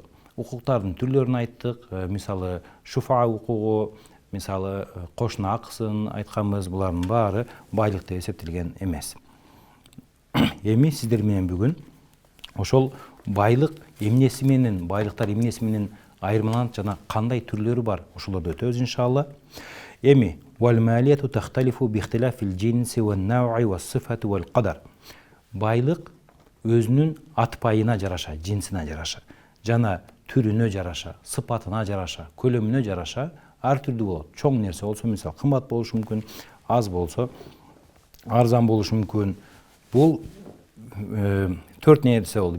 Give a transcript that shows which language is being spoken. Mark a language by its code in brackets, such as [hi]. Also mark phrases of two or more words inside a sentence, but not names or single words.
[ky] Укуктардын түрлөрүн айттык. Мисалы, шуфа укугу, мисалы, кошуна акысын айтканбыз. Булардын баары байлык деп эсептелген эмес. Эми сиздер менен бүгүн ошол байлык эмнеси менен, байлыктар эмнеси менен айырмаланат жана кандай түрлөрү бар, ошолорду өтөбүз иншалла. [ar] Эми والمالية تختلف باختلاف الجنس والنوع والصفة والقدر. [ky] Байлык өзүнүн атпайына жараша, жинсине жараша, жана түрүнө жараша, сыпатына жараша, көлөмүнө жараша ар түрдүү болот. Чоң нерсе болсо, мисалы, кымбат болушу мүмкүн, аз болсо арзан болушу мүмкүн. Бул төрт нерсе болду.